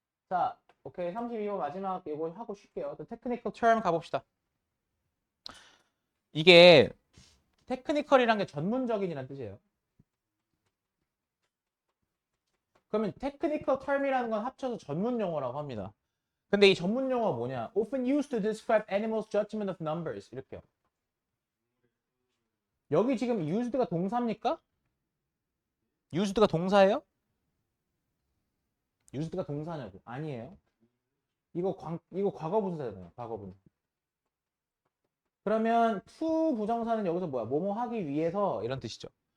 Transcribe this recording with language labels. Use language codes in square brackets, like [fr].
[ko] 자, 오케이. 32번 마지막 이거 하고 쉴게요. 테크니컬 term 가봅시다. 이게 테크니컬이란 게 전문적인이란 뜻이에요. 그러면 테크니컬 term이라는 건 합쳐서 전문 용어라고 합니다. 근데 이 전문 용어가 뭐냐? [en] Often used to describe animals' judgment of numbers. [ko] 이렇게요. 여기 지금 used가 동사입니까? used가 동사예요? used가 동사냐고? 아니에요. 이거 과거분사잖아요. 과거분. 그러면 to 부정사는 여기서 뭐야? 뭐뭐 하기 위해서 이런 뜻이죠.